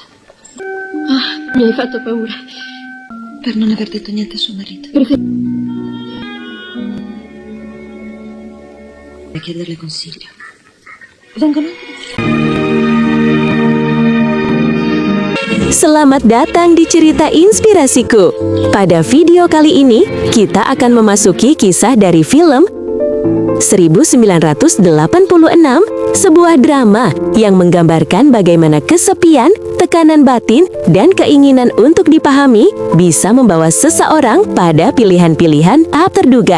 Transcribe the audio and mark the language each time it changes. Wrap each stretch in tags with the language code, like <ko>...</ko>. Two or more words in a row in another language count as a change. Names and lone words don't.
<it>Mi hai fatto paura. Per non aver detto niente a suo marito. E chiederle consiglio. Vengono anche.</it> <id>Selamat datang di cerita inspirasiku. Pada video kali ini, kita akan memasuki kisah dari film 1986, sebuah drama yang menggambarkan bagaimana kesepian, tekanan batin, dan keinginan untuk dipahami bisa membawa seseorang pada pilihan-pilihan tak terduga.</id>